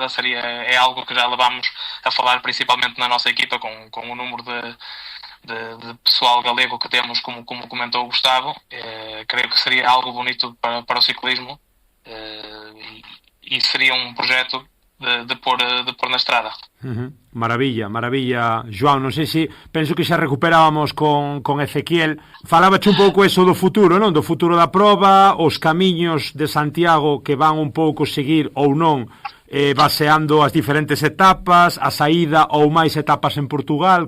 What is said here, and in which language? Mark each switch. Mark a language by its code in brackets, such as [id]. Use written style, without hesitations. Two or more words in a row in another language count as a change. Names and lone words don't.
[pt] É algo que já levamos a falar principalmente na nossa equipa, com o número de pessoal galego que temos, como comentou o Gustavo. Creio que seria algo bonito para o ciclismo, e seria um projeto de pôr na estrada. [gl] Maravilla, João, non sei se penso que xa recuperábamos con Ezequiel. Falábache un pouco eso do futuro, non? Do futuro da proba, os camiños de Santiago que van un pouco seguir ou non, baseando as diferentes etapas, a saída ou máis etapas en Portugal.